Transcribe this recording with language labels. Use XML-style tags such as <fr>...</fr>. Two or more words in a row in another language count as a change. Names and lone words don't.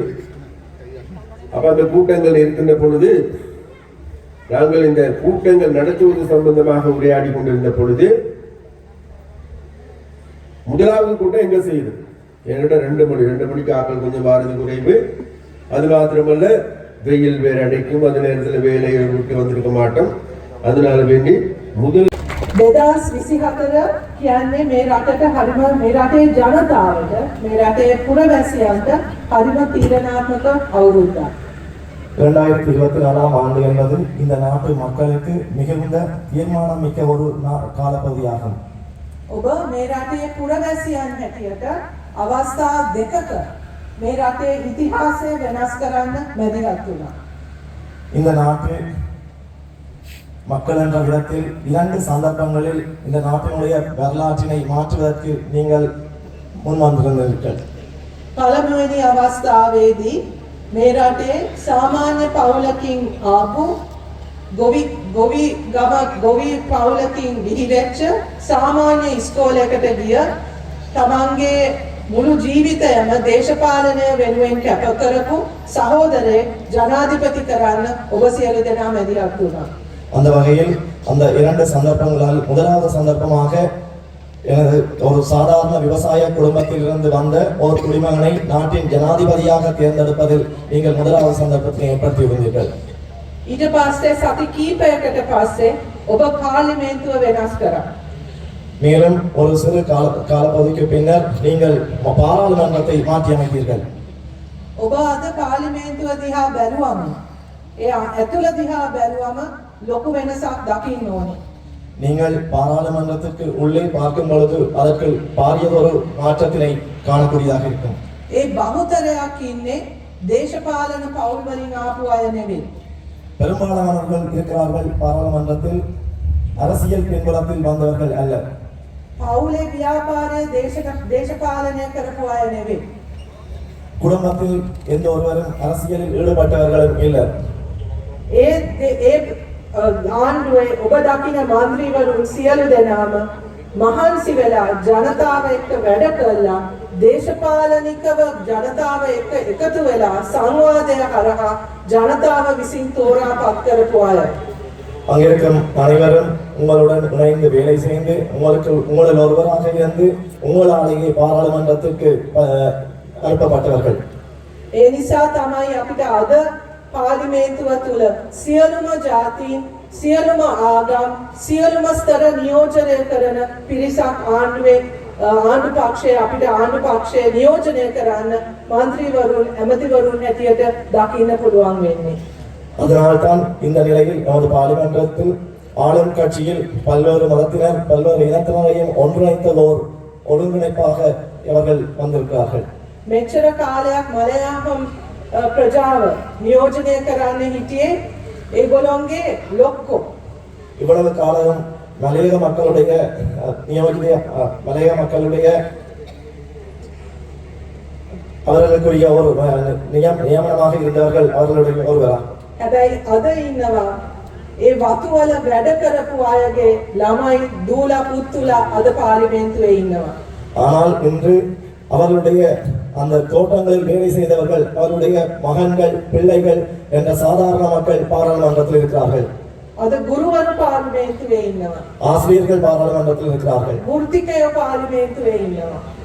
<ta>அப்ப அந்த கூட்டங்கள் இருக்கின்ற பொழுது நாங்கள் இந்த கூட்டங்கள் நடத்துவது சம்பந்தமாக உரையாடி கொண்டிருந்த பொழுது முதலாவது கூட்டம் எங்க செய்யுது, என்கிட்ட 2 மணிக்கு ஆக்கள் கொஞ்சம் வாரது குறைவு. அது மாத்திரமல்ல, வெயில் வேற அடைக்கும், அந்த நேரத்தில் வேலையை விட்டு வந்திருக்க மாட்டோம். அதனால வேண்டி முதல்</ta> <si>2024 කියන්නේ මේ රටට හරිම, මේ රටේ ජනතාවට, මේ රටේ පුරවැසියන්ට හරිම තීරණාත්මක අවුරුද්දක්.</si> <ta>2024ஆம் ஆண்டு என்பது இந்த நாட்டு மக்களுக்கு மிகுந்த தீர்மானம் மிக்க ஒரு காலப்பகுதியாகும்.</ta> <si>ඔබ මේ රටේ පුරවැසියන් හැටියට අවස්ථා දෙකක මේ රටේ ඉතිහාසය වෙනස් කරන්න මැදිහත් වුණා.</si> <ta>இந்த நாட்டு மக்கள் என்ற விதத்தில் 2 சந்தர்ப்பங்களில் இந்த நாட்டினுடைய வரலாற்றினை மாற்றுவதற்கு நீங்கள் முன் வந்திருந்தீர்கள்.</ta> <si>පළමුවෙනි අවස්ථාවේදී මේ රටේ සාමාන්‍ය පවුලකින් ආපු ගොවි පවුලකින් විහිදෙච්ච සාමාන්‍ය ඉස්කෝලයකට ගිය තමන්ගේ මුළු ජීවිතයම දේශපාලනය වෙනුවෙන් කැප කරපු සහෝදරයෙක් ජනාධිපති කරන්න ඔබ සියලු දෙනා මැදිහත් වුණා.</si> <ta>அந்த வகையில் அந்த 2 சந்தர்ப்பங்களால் முதலாவது சந்தர்ப்பமாக எனது ஒரு சாதாரண விவசாய குடும்பத்தில் இருந்து வந்த ஒரு குடிமகனை நாட்டின் ஜனாதிபதியாக தேர்ந்தெடுப்பதில் நீங்கள் முதலாவது சந்தர்ப்பத்தை ஏற்படுத்தியிருந்தீர்கள்.</ta> <si>ඊට පස්සේ සති කීපයකට පස්සේ ඔබ පාර්ලිමේන්තුව වෙනස් කරා.</si> <ta>மேலும் ஒரு சிறு காலப்பகுதிக்கு பின்னர் நீங்கள் பாராளுமன்றத்தை மாற்றி அமைத்தீர்கள்.</ta> <si>ඔබ අද පාර්ලිමේන්තුව දිහා බැලුවම, ඒ ඇතුළ දිහා බැලුවම ලොකු වෙනසක් දකින්න ඕනේ.</si> <ta>நீங்கள் பாராளுமன்றத்திற்கு உள்ளே பார்க்கும் பொழுது அதற்கு பாரியதொரு மாற்றத்தினை காணக்கூடியதாக இருக்கும்.</ta> <si>ඒ බහුතරයක් ඉන්නේ දේශපාලන පවුල් වලින් ආපු අය නෙවෙයි.</si> <ta>பெரும்பாலானவர்கள் இருக்கிறார்கள் பாராளுமன்றத்தில் அரசியல் பின்புலத்தில் வந்தவர்கள் அல்ல.</ta> <si>පවුලේ ව්‍යාපාරය දේශපාලනය කරපු අය නෙවෙයි.</si> <ta>குடும்பத்தில் எந்த ஒருவரும் அரசியலில் ஈடுபட்டவர்களும் இல்லை.</ta> <si>ඒ ආණ්ඩුවේ ඔබ දකින മന്ത്രിවරුන් සියලු දෙනාම මහන්සි වෙලා ජනතාව එක්ක වැඩ කළා, දේශපාලනිකව ජනතාව එක්ක එකතු වෙලා සංවාදය හරහා ජනතාව විසින් තෝරා පත් කරපු අය.</si> <ta>அங்கிருக்கும் அனைவரும் உங்களுடன் இணைந்து வேலை செய்து உங்களில் ஒருவராக இருந்து உங்களாலேயே பாராளுமன்றத்திற்கு அனுப்பப்பட்டவர்கள்.</ta> <si>ඒ නිසා තමයි අපිට අද පාර්ලිමේන්තුව තුළ සියලුම ජාතීන්, සියලුම ආගම්, සියලුම ස්තර නියෝජනය කරන පිරිසක් ආණ්ඩුවේ ආණ්ඩු පක්ෂය අපිට ආණ්ඩු පක්ෂය නියෝජනය කරන්න മന്ത്രിවරුන්, ඇමතිවරුන් හැටියට දකින්න පුළුවන් වෙන්නේ.</si> <ta>அதனால்தான் இந்த நிலையில் நமது பாராளுமன்றத்தில் ஆளும் கட்சியில் பல்வேறு மதத்தினர், பல்வேறு இனத்தினரையும் ஒன்றிணைத்ததோர் ஒருங்கிணைப்பாக இவர்கள் வந்திருக்கிறார்கள்.</ta> <si>මෙච්චර කාලයක් මලයාහම් ප්‍රජාව නියෝජනය කරන්න හිටියේ ඒගොල්ලොන්ගේ ලොක්කෝ.</si> <ta>இவ்வளவு காலம் மலையக மக்களுடைய நியோஜித மலையக மக்களுடைய அவர்களுக்குரிய ஒரு நியமனமாக இருந்தவர்கள் அவர்களுடைய ஒருவரா.</ta> <si>හැබැයි අද ඉන්නවා ඒ වතුවල වැඩ කරපු අයගේ ළමයි දූලා පුත්තුලා අද පාර්ලිමේන්තුවේ ඉන්නවා.</si> <ta>ஆனால் இன்று அவர்களுடைய அந்த தோட்டங்களில் வேலை செய்தவர்கள் அவர்களுடைய மகன்கள் பிள்ளைகள் என்ற சாதாரண மக்கள் பாராளுமன்றத்தில் இருக்கிறார்கள்.</ta> <si>අද ගුරුවරු පාර්ලිමේන්තුවේ ඉන්නවා.</si> <ta>ஆசிரியர்கள் பாராளுமன்றத்தில் இருக்கிறார்கள்.</ta> <si>වෘත්තිකයෝ පාර්ලිමේන්තුවේ ඉන්නවා.</si>